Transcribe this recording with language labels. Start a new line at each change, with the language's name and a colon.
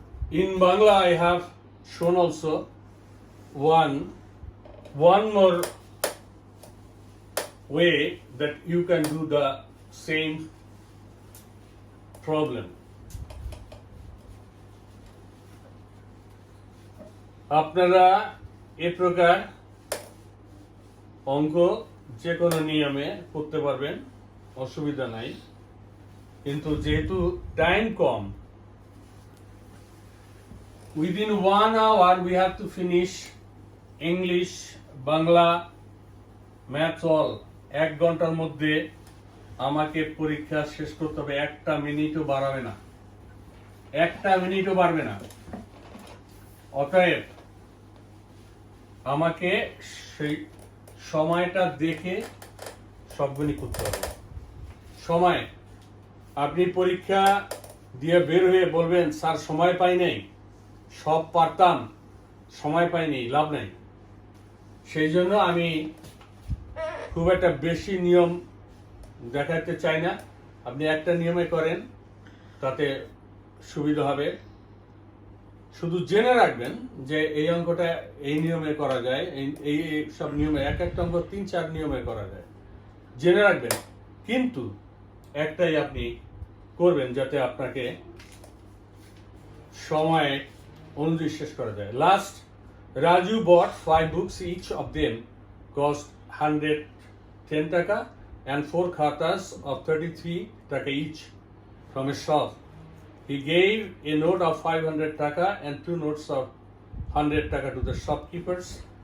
English: In Bangla I have shown also one more way that you can do the same problem.
Bangla: আপনারা এই প্রকার অঙ্ক যে কোনো নিয়মে করতে পারবেন, অসুবিধা নাই। কিন্তু যেহেতু time com,
English: within 1 hour we have to finish English, Bangla, Maths all.
Bangla: 1 ঘন্টার মধ্যে আমাকে পরীক্ষা শেষ করতে হবে। 1টা মিনিটও বাড়াবে না, 1টা মিনিটও বাড়বে না। অতএব আমাকে সেই সময়টা দেখে সবগুলি করতে হবে। সময়, আপনি পরীক্ষা দিয়ে বের হয়ে বলবেন স্যার সময় পাই নাই, সব পারতাম, সময় পাইনি, লাভ নাই। সেই জন্য আমি খুব একটা বেশি নিয়ম দেখাতে চাই না। আপনি একটা নিয়মে করেন, তাতে সুবিধা হবে। শুধু জেনে রাখবেন যে এই অঙ্কটা এই নিয়মে করা যায়, এই সব নিয়মে, এক একটা অঙ্ক 3-4 নিয়মে করা যায়, জেনে রাখবেন। কিন্তু একটাই আপনি করবেন যাতে আপনাকে সময় অনুযায়ী শেষ করা যায়।
English: Last, Raju bought 5 books, each of them cost 110 taka and 4 khatas of 33 taka each. from a shop. He gave a note of 500 taka and 2 notes of 100 taka to the shopkeepers.